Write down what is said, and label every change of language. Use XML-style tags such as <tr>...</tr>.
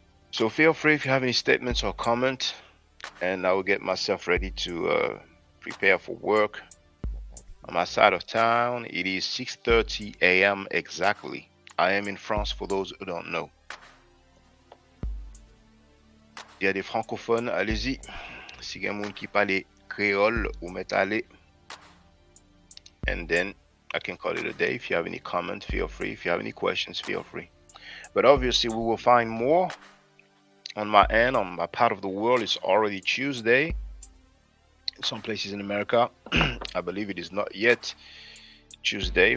<en>So feel free if you have any statements or comments, and I will get myself ready to prepare for work. On my side of town, it is 6:30 a.m. exactly. I am in France for those who don't know.</en> <fr>Il y a des francophones, allez-y. Si il y a quelqu'un qui parle créole, ou mettez aller.</fr> <en>And then I can call it a day. If you have any comments, feel free. If you have any questions, feel free. But obviously, we will find more. On my end, on my part of the world, it's already Tuesday. In some places in America, I believe it is not yet Tuesday.</en>